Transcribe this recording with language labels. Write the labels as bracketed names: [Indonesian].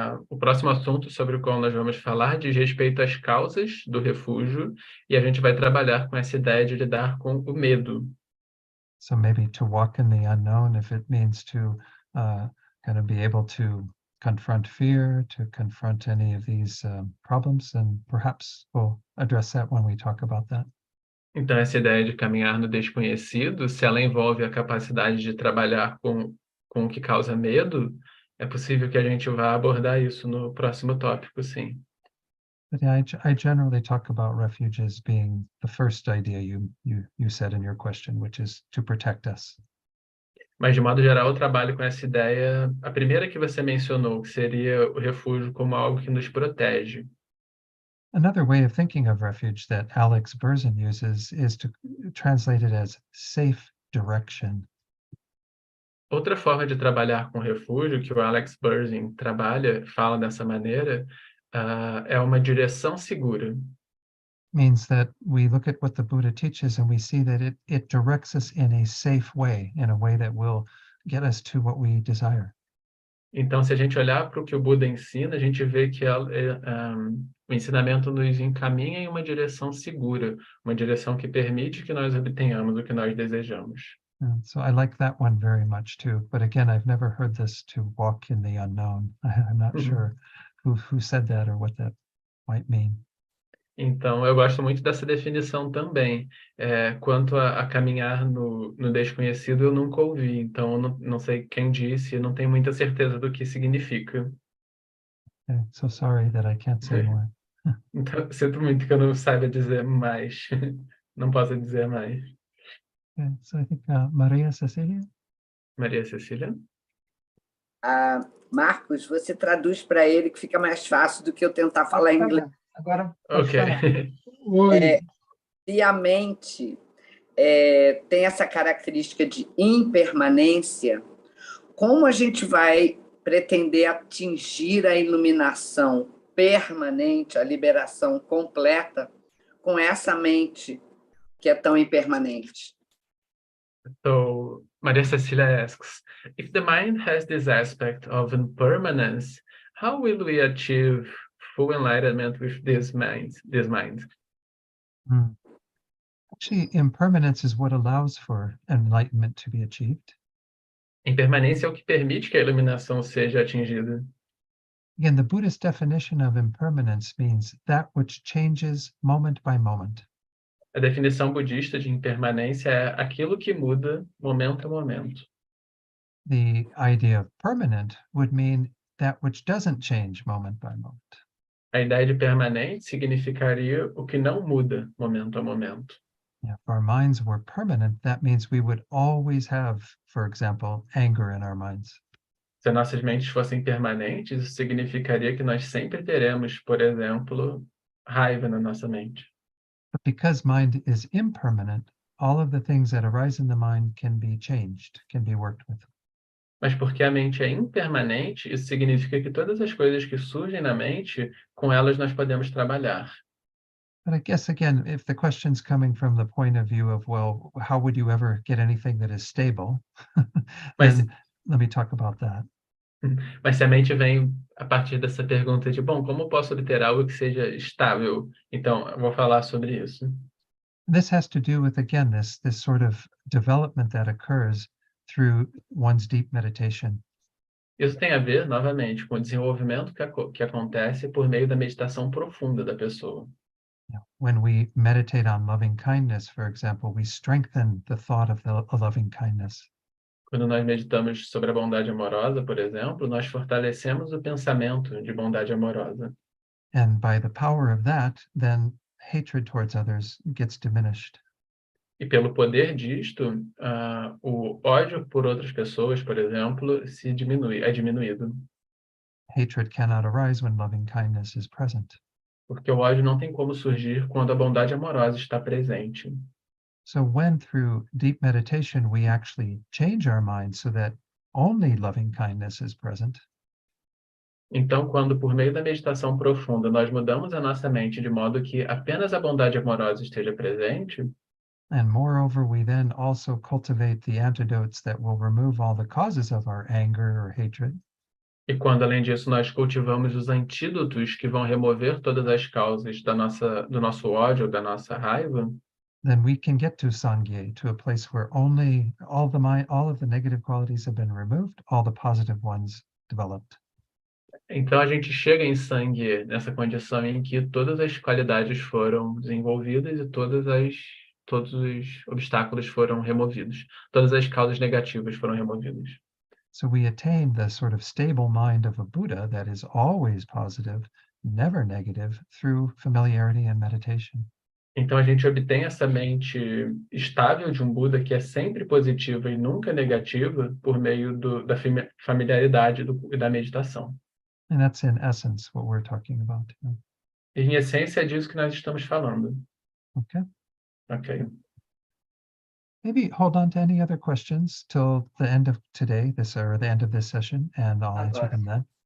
[Portuguese] O próximo assunto sobre o qual nós vamos falar diz respeito às causas do refúgio, e a gente vai trabalhar com essa ideia de lidar com o medo. [English] So maybe to walk in the unknown, if it means to kind of be able to confront fear, to confront any of these problems, and perhaps we'll address that when we talk about that. [Portuguese] Então, essa ideia de caminhar no desconhecido, se ela envolve a capacidade de trabalhar com o que causa medo, é possível que a gente vá abordar isso no próximo tópico, sim. [English] But yeah, I generally talk about refuge as being the first idea you said in your question, which is to protect us. [Portuguese] Mas, de modo geral, eu trabalho com essa ideia, a primeira que você mencionou, que seria o refúgio como algo que nos protege. [English] Another way of thinking of refuge that Alex Berzin uses is to translate it as safe direction. [Portuguese] Outra forma de trabalhar com refúgio, que o Alex Berzin fala dessa maneira, é uma direção segura. [English] Means that we look at what the Buddha teaches and we see that it directs us in a safe way, in a way that will get us to what we desire. [Portuguese] Então, se a gente olhar para o que o Buda ensina, a gente vê que o ensinamento nos encaminha em uma direção segura, uma direção que permite que nós obtenhamos o que nós desejamos. [English] So I like that one very much too. But again, I've never heard this to walk in the unknown. I'm not sure who said that or what that might mean. [Portuguese] Então, eu gosto muito dessa definição também. Quanto a caminhar no desconhecido, eu nunca ouvi. Então, eu não sei quem disse, eu não tenho muita certeza do que significa. [English] Okay, so sorry that I can't say more. [Portuguese] Então, sinto muito que eu não saiba dizer mais. Não posso dizer mais. [English] Okay, so I think Maria Cecilia? [Portuguese] Maria Cecília? Marcos, você traduz para ele que fica mais fácil do que eu tentar falar inglês. Agora, Ok. Oi. Se a mente tem essa característica de impermanência, como a gente vai pretender atingir a iluminação permanente, a liberação completa, com essa mente que é tão impermanente? [English] So Maria Cecilia asks, if the mind has this aspect of impermanence, how will we achieve full enlightenment with this mind? Actually, impermanence is what allows for enlightenment to be achieved. [Portuguese] Impermanência é o que permite que a iluminação seja atingida. [English] Again, the Buddhist definition of impermanence means that which changes moment by moment. [Portuguese] A definição budista de impermanência é aquilo que muda momento a momento. [English] The idea of permanent would mean that which doesn't change moment by moment. [Portuguese] A ideia de permanente significaria o que não muda momento a momento. [English] If our minds were permanent, that means we would always have, for example, anger in our minds. [Portuguese] Se nossas mentes fossem permanentes, isso significaria que nós sempre teremos, por exemplo, raiva na nossa mente. [English] But because mind is impermanent, all of the things that arise in the mind can be changed, can be worked with. [Portuguese] Mas porque a mente é impermanente, isso significa que todas as coisas que surgem na mente, com elas nós podemos trabalhar. [English] But I guess, again, if the question's coming from the point of view of, well, how would you ever get anything that is stable? Then let me talk about that. [Portuguese] Mas se a mente vem a partir dessa pergunta de, bom, como posso obter algo que seja estável? Então, eu vou falar sobre isso. [English] This has to do with, again, this sort of development that occurs through one's deep meditation. [Portuguese] Isso tem a ver, novamente, com o desenvolvimento que acontece por meio da meditação profunda da pessoa. [English] When we meditate on loving kindness, for example, we strengthen the thought of the loving kindness. [Portuguese] Quando nós meditamos sobre a bondade amorosa, por exemplo, nós fortalecemos o pensamento de bondade amorosa. [English] And by the power of that, then hatred towards others gets diminished. [Portuguese] E pelo poder disto, o ódio por outras pessoas, por exemplo, é diminuído. [English] Hatred cannot arise when loving kindness is present. [Portuguese] Porque o ódio não tem como surgir quando a bondade amorosa está presente. [English] So when through deep meditation we actually change our minds so that only loving kindness is present. [Portuguese] Então, quando por meio da meditação profunda nós mudamos a nossa mente de modo que apenas a bondade amorosa esteja presente, [English] and moreover, we then also cultivate the antidotes that will remove all the causes of our anger or hatred, [Portuguese] e quando além disso nós cultivamos os antídotos que vão remover todas as causas do nosso ódio, da nossa raiva, [English] then we can get to Sangye, to a place where only all of the negative qualities have been removed, all the positive ones developed. [Portuguese] então a gente chega em sangue nessa condição em que todas as qualidades foram desenvolvidas e todos os obstáculos foram removidos, todas as causas negativas foram removidas. [English] So we attain the sort of stable mind of a Buddha that is always positive, never negative, through familiarity and meditation. [Portuguese] Então a gente obtém essa mente estável de um Buda que é sempre positiva e nunca negativa por meio da familiaridade e da meditação. [English] And that's in essence what we're talking about. [Portuguese] E em essência é disso que nós estamos falando. Okay. Ok. [English] Maybe hold on to any other questions till the end of today, or the end of this session, and I'll answer them then.